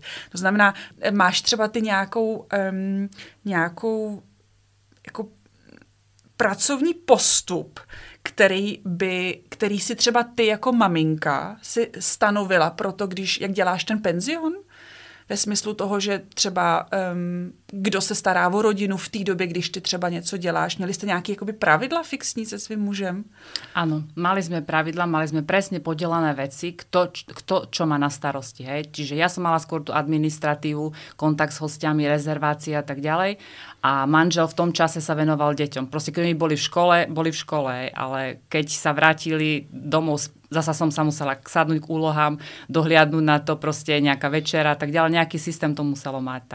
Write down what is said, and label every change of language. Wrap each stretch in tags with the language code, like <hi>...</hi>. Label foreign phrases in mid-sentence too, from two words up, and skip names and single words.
<cs>To znamená, máš třeba ty nějakou jako pracovní postup, který si třeba ty jako maminka si stanovila pro to, jak děláš ten penzion? Ve smyslu toho, že třeba kdo se stará o rodinu v té době, když ty třeba něco děláš? Měli jste nějaké jakoby pravidla fixní se svým mužem?</cs> <sk>Áno, mali sme pravidla, mali sme presne podelané veci, kto čo má na starosti. Hej? Čiže ja som mala skôr tú administratívu, kontakt s hostiami, rezervácie a tak ďalej. A manžel v tom čase sa venoval deťom. Proste keď oni boli v škole, hej? Ale keď sa vrátili domov, zasa som sa musela sadnúť k úlohám, dohliadnúť na to, proste nejaká večera a tak ďalej, nejaký systém to muselo mať.</sk>